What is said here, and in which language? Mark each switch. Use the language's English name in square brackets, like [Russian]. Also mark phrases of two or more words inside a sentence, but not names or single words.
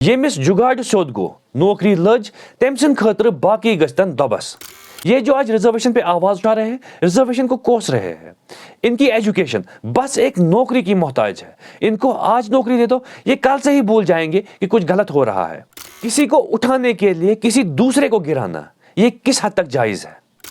[Kashmiri] यमिस जुगाड़ सोद गो नौकरी लज तम सद खतर बाकी गस्तन दबस। [Hindi] ये जो आज रिजर्वेशन पे आवाज उठा रहे हैं, रिजर्वेशन को कोस रहे हैं, इनकी एजुकेशन बस एक नौकरी की मोहताज है। इनको आज नौकरी दे दो, ये कल से ही भूल जाएंगे कि कुछ गलत हो रहा है। किसी को उठाने के लिए किसी दूसरे को गिराना, ये किस हद तक जायज है?